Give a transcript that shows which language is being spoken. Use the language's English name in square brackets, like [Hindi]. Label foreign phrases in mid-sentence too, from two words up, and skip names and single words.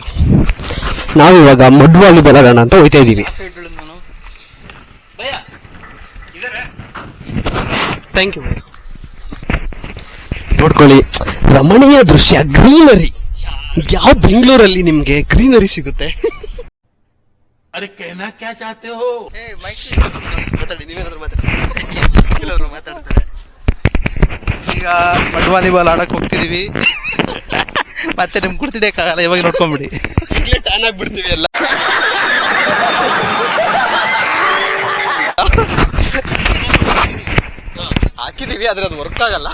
[Kannada] ನಾವಿವಾಗ [English] mud volleyball [Kannada] ಆಡೋಣ ಅಂತ ಹೋಗ್ತಾ ಇದೀವಿ. [English] thank you [Kannada] ಭಯ್ಯ. ನೋಡ್ಕೊಳ್ಳಿ, ರಮಣೀಯ ದೃಶ್ಯ, ಗ್ರೀನರಿ. ಯಾವ ಬೆಂಗಳೂರಲ್ಲಿ ನಿಮ್ಗೆ ಗ್ರೀನರಿ ಸಿಗುತ್ತೆ? [Hindi] अरे कहना क्या चाहते हो? [Kannada] ಮಾತಾಡಿ, ನೀವೇನಾದ್ರು ಮಾತಾಡಿ. ಕೆಲವರು ಮಾತಾಡ್ತಾರೆ. ಈಗ [English] mud volleyball [Kannada] ಆಡಕ್ ಹೋಗ್ತಿದೀವಿ. ಮತ್ತೆ ನಿಮ್ ಕುಡ್ತಿಡಿಯಕ್ಕಾಗಲ್ಲ, ಇವಾಗ ನೋಡ್ಕೊಂಡ್ಬಿಡಿ. ಈಗಲೇ ಟ್ಯಾನ್ ಆಗ್ಬಿಡ್ತೀವಿ ಎಲ್ಲ. ಹಾಕಿದೀವಿ ಆದ್ರೆ ಅದು ವರ್ಕ್ ಆಗಲ್ಲ.